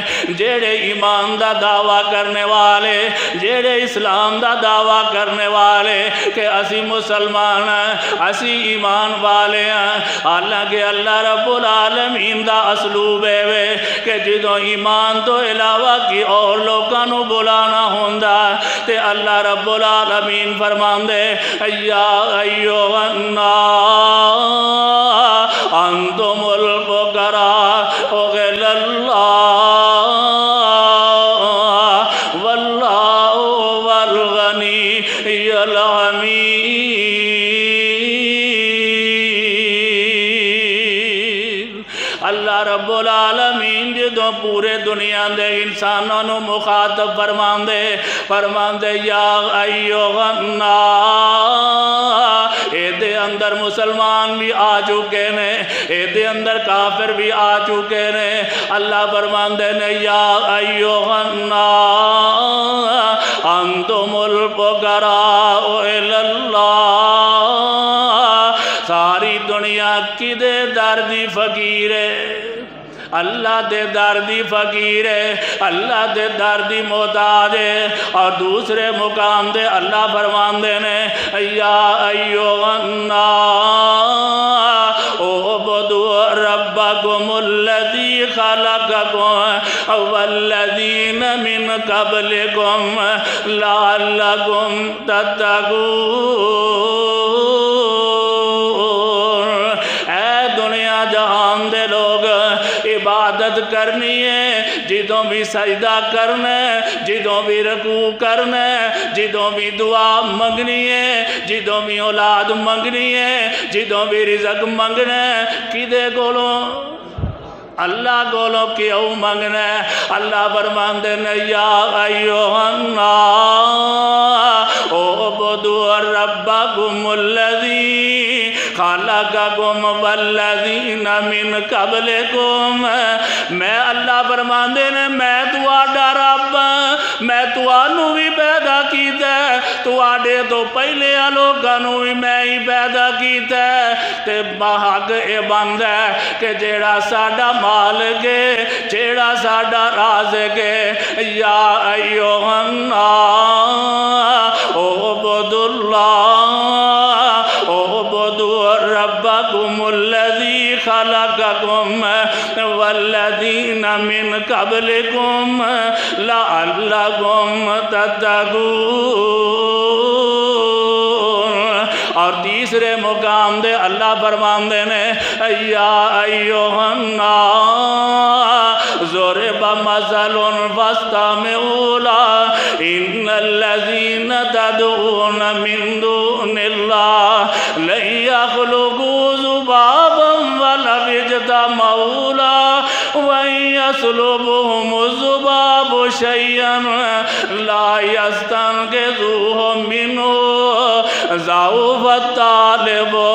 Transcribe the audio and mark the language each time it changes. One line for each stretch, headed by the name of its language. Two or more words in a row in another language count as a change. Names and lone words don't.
Punjabi: جیڑے ایمان دا دعویٰ کرنے والے, جیڑے اسلام دا دعویٰ کرنے والے کہ اسی مسلمان ہیں, اسی ایمان والے ہیں. حالانکہ اللہ رب العالمین دا اسلوب ہے کہ جدو ایمان تو علاوہ کی اور لوگاں نو بلانا ہوندا تے اللہ رب العالمین فرماندے
Arabic: یا ایھا الناس انتم الفقراء الی اللہ واللہ هو الغنی الحمید.
Punjabi: اللہ رب العالمین جدو پورے دنیا دے انسانوں نو مخاطب فرماندے
Arabic: یا ایھا الناس.
Punjabi: اے دے اندر مسلمان بھی آ چکے نے, اے دے اندر کافر بھی آ چکے نے. اللہ فرماندے نے
Arabic: یا ایھا الناس انتم الفقراء الی اللہ.
Punjabi: ساری دنیا کدے دردی فقیر ہے, اللہ دے دردی فقیر ہے, اللہ دے دردی محتاج ہے. اور دوسرے مقام دے اللہ فرماندے نے
Arabic: یا ایھا الناس اعبدوا ربکم الذی خلقکم والذین من قبلکم لعلکم تتقون.
Punjabi: اے دنیا جہان دے لوگ, عبادت کرنی ہے جدوں بھی سجدہ کرنا ہے, جدوں بھی رکوع کرنا ہے, جدوں بھی دعا منگنی ہے, جدوں بھی اولاد منگنی ہے, جدوں بھی رزق منگنا ہے, کدے کولوں اللہ کولوں کیوں منگنا ہے. اللہ فرماندے نے
Arabic: یا ایھا الناس اعبدوا ربکم الذی خلقکم والذین من قبلکم.
Punjabi: میں اللہ فرماندے نے میں تواڈا رب, میں تانوں بھی پیدا کیتا, تواڈے تو پہلے لوکاں نوں بھی میں ہی پیدا کیتا. تے حق اے بندا ہے کہ جیڑا ساڈا مالک ہے, جیڑا ساڈا رازق ہے,
Arabic: یا ایھا الناس اعبدوا اللہ اعبدوا ربکم الذی خلقکم والذین من قبلکم لعلکم تتقون.
Punjabi: اور تیسرے مقام دے اللہ فرماندے نے
Arabic: یا ایھا الناس ضرب مثل فاستمعوا له ان الذین تدعون من دون اللہ لن يخلقوا ذبابا ولو اجتمعوا له وإن يسلبهم الذباب شيئا لا يستنقذوه منه ضعف الطالب